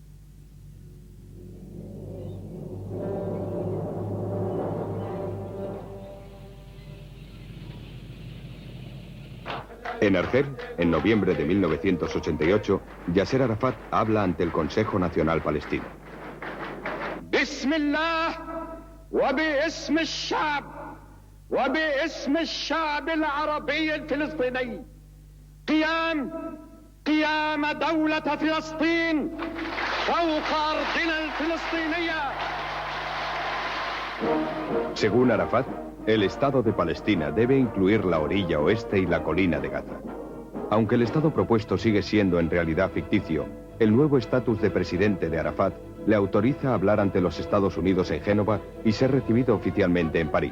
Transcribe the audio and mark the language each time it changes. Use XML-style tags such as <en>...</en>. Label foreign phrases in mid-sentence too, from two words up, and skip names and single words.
<es>En Argel, en noviembre de 1988, Yasser Arafat habla ante el Consejo Nacional Palestino. Bismillah.</es> <ar>وباسم الشعب وباسم الشعب العربي الفلسطيني قيام دولة فلسطين فوق أرضنا الفلسطينية.</ar> <es>Según Arafat, el Estado de Palestina debe incluir la orilla oeste y la colina de Gaza. Aunque el Estado propuesto sigue siendo en realidad ficticio, el nuevo estatus de presidente de Arafat le autoriza a hablar ante los Estados Unidos en Génova y ser recibido oficialmente en París.</es>